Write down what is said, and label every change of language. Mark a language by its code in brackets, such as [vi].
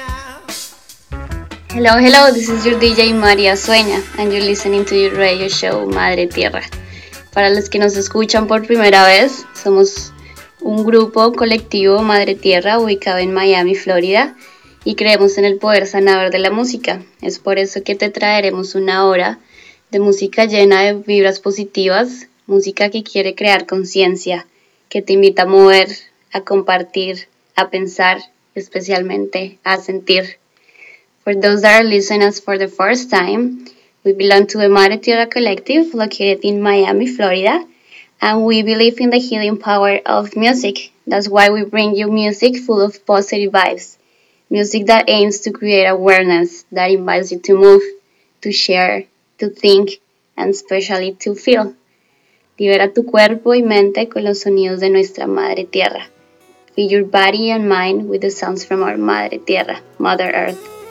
[en] Hello, hello, this is your DJ María Sueña, and you're listening to your radio show Madre Tierra. [es] Para los que nos escuchan por primera vez, somos un grupo colectivo Madre Tierra ubicado en Miami, Florida, y creemos en el poder sanador de la música. Es por eso que te traeremos una hora de música llena de vibras positivas, música que quiere crear conciencia, que te invita a mover, a compartir, a pensar, especialmente a sentir. [en] For those that are listening us for the first time, we belong to the Madre Tierra Collective located in Miami, Florida, and we believe in the healing power of music. That's why we bring you music full of positive vibes, music that aims to create awareness, that invites you to move, to share, to think, and especially to feel. [es] Libera tu cuerpo y mente con los sonidos de nuestra Madre Tierra. [en] Feel your body and mind with the sounds from our Madre Tierra, Mother Earth.